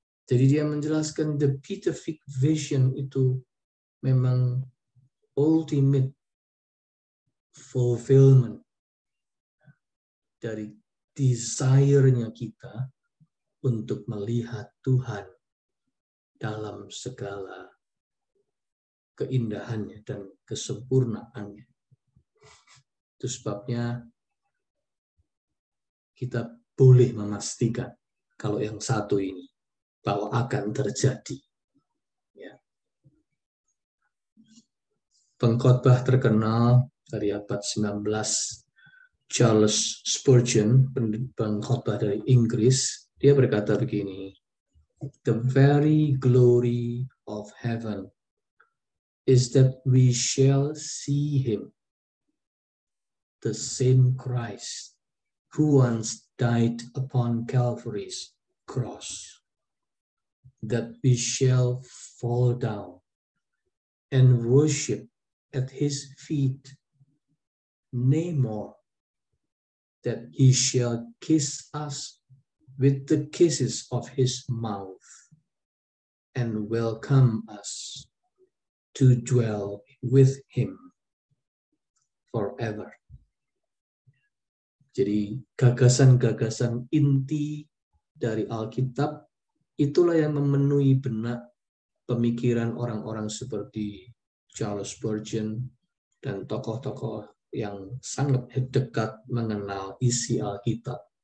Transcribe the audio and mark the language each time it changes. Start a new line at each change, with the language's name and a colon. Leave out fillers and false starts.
Indonesian: Jadi dia menjelaskan
English: the beatific vision
Indonesian: itu memang
English: ultimate fulfillment
Indonesian: dari desire-nya kita untuk melihat Tuhan dalam segala keindahannya dan kesempurnaannya. Itu sebabnya kita boleh memastikan kalau yang satu ini bahwa akan terjadi. Ya. Pengkhotbah terkenal dari abad 19, Charles Spurgeon, pengkhotbah dari Inggris, dia berkata begini,
English: the very glory of heaven is that we shall see him, the same Christ who once died upon Calvary's cross, that we shall fall down and worship at his feet, nay more, that he shall kiss us with the kisses of his mouth and welcome us to dwell with him forever.
Indonesian: Jadi gagasan-gagasan inti dari Alkitab itulah yang memenuhi benak pemikiran orang-orang seperti Charles Spurgeon dan tokoh-tokoh yang sangat dekat mengenal isi Alkitab.